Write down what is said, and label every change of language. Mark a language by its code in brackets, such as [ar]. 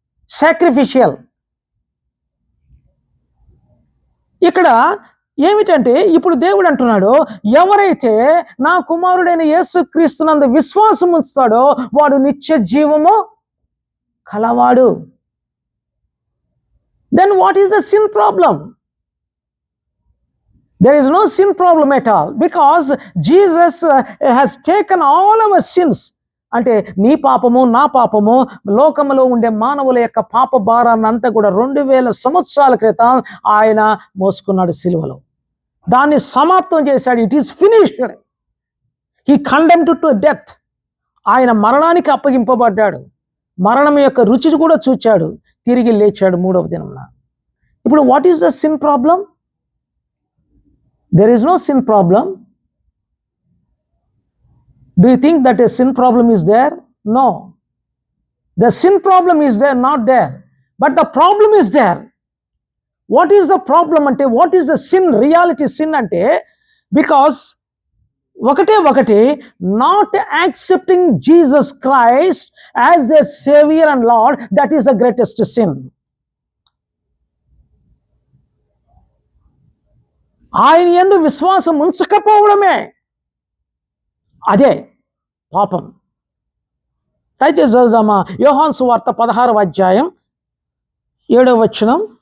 [te] Sacrificial ఇక్కడ ఏమిటంటే ఇప్పుడు దేవుడు అంటున్నాడు, ఎవరైతే నా కుమారుడైన యేసుక్రీస్తునందు విశ్వాసం ఉంచుతాడో వాడు నిత్య జీవము కలవాడు. [en] Then what is the sin problem? There is no sin problem at all, because Jesus has taken all our sins. [te] అంటే నీ పాపము నా పాపము లోకములో ఉండే మానవుల యొక్క పాప భారాన్ని అంతా కూడా 2000 సంవత్సరాల క్రితం ఆయన మోసుకున్నాడు సిలువలో. దాన్ని సమాప్తం చేశాడు. [en] It is finished. He condemned to death. [te] ఆయన మరణానికి అప్పగింపబడ్డాడు. మరణం యొక్క రుచి కూడా చూచాడు. తిరిగి లేచాడు 3వ దినమున. ఇప్పుడు [en] What is the sin problem? There is no sin problem. Do you think that a sin problem is there? No. The sin problem is there, not there. But the problem is there. What is the problem [te] ante? [en] What is the sin? Reality sin [te] ante? [en] Because [te] ఒకటే [en] not accepting Jesus Christ as their Savior and Lord, that is the greatest sin. [te] ఆయన యందు విశ్వాసం ఉంచకపోవడమే అదే పాపం. దయచేసి చదువుదామా యోహాను సువార్త 16వ అధ్యాయం 7వ వచనం.